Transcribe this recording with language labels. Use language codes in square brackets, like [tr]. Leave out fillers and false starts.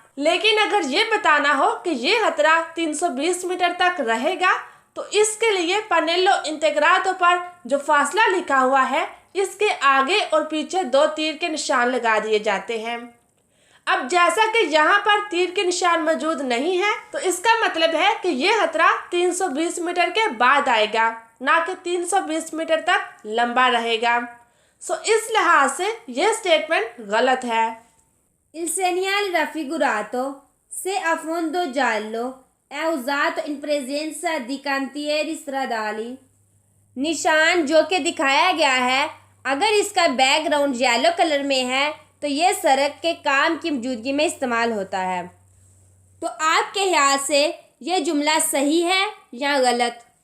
[hi] लेकिन अगर ये बताना हो कि ये खतरा 320 मीटर तक रहेगा तो इसके लिए पनेल्लो इंटेग्रातो पर जो फासला लिखा हुआ है इसके आगे और पीछे 2 तीर के निशान लगा दिए जाते हैं। अब जैसा कि यहाँ पर तीर के निशान मौजूद नहीं है तो इसका मतलब है कि ये खतरा 320 मीटर के बाद आएगा, ना कि 320 मीटर तक लंबा रहेगा। इस लिहाज से यह स्टेटमेंट गलत है। [it] Il segnale raffigurato, se a fondo giallo, è usato in presenza di cantieri stradali. [hi] निशान जो कि दिखाया गया है अगर इसका बैकग्राउंड येलो कलर में है तो ये सड़क के काम की मौजूदगी में इस्तेमाल होता है। तो आपके ख्याल से यह जुमला सही है या गलत?